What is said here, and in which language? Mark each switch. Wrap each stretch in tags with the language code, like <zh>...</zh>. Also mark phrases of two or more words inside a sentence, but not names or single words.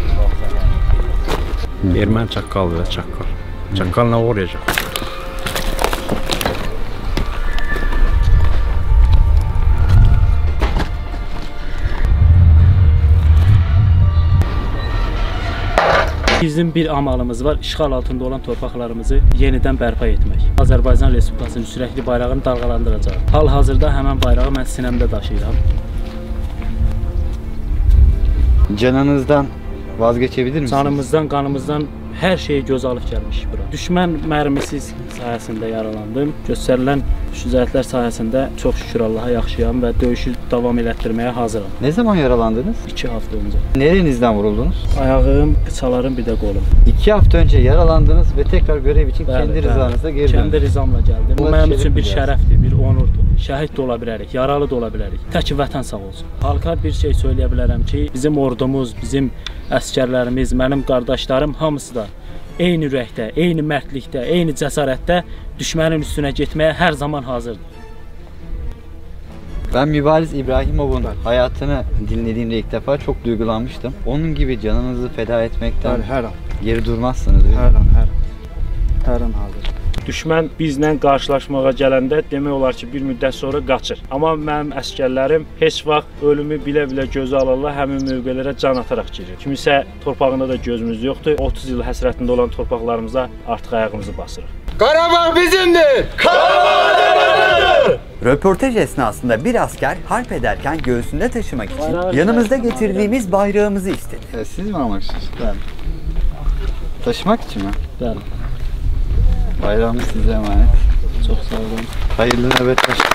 <tr>Ermeni çakkal ve çakkal. Çakkal ne uğrayacak?</tr> <az>Bizim bir amalımız var, işğal altında olan torpaqlarımızı yenidən bərpa etmək. Azərbaycan Respublikasının sürəkli bayrağını dalğalandıracaq. Hal-hazırda həmən bayrağı mən sinəmdə daşıyıram.</az> <tr>Canınızdan vazgeçebilir misiniz?</tr> <az>Canımızdan, qanımızdan hər şeyi göz alıb gəlmiş bura. Düşmən mərmisi sayəsində yaralandım. Göstərilən şücaətlər sayəsində çox şükür Allaha yaxşıyam və döyüşü davam elətdirməyə hazıram.</az> <tr>Ne zaman yaralandınız? 2 hafta öncə. Nerenizden vuruldunuz?</tr> <az>Ayağım, qıçalarım, bir də qolum.</az> <tr>2 hafta önce yaralandınız ve tekrar görev için kendi rızanızla geri döndünüz.</tr> <az>Kendi rızamla gəldim. Bu mənim üçün bir şərəfdir, bir onurdur. Şəhid də ola bilərik, yaralı da ola bilərik. Tək vətən sağ olsun. Halka bir şey söyləyə bilərəm ki, bizim ordumuz, bizim əskərlərimiz, mənim qardaşlarım hamısı da eyni ürəkdə, eyni mərdlikdə, eyni cəsarətdə düşmənin üstünə getməyə hər zaman hazırdır.</az> <tr>Ben Mübariz İbrahimov'un hayatını dinlediğimde ilk defa çok duygulanmıştım. Onun gibi canınızı feda etmekten her an geri durmazsınız.</tr> <az>Hər an hazır. Düşmən bizlə qarşılaşmağa gələndə demək olar ki, bir müddət sonra qaçır. Amma mənim əskərlərim heç vaxt ölümü bilə-bilə gözə alırlar, həmin mövqelərə can ataraq girir. Kimisə torpağında da gözümüz yoxdur. 30 il həsrətində olan torpaqlarımıza artıq ayağımızı basırıq. Qarabağ bizimdir! Qarabağ bizimdir!</az> <tr>Röportaj esnasında bir asker harp ederken göğsünde taşımak için yanımızda getirdiğimiz bayrağımızı istedi. Siz mi almak istiyorsunuz? Ben. Taşımak için mi? Ben. Bayrağımız size emanet. Çok sağ olun. Hayırlı nöbetler.</tr>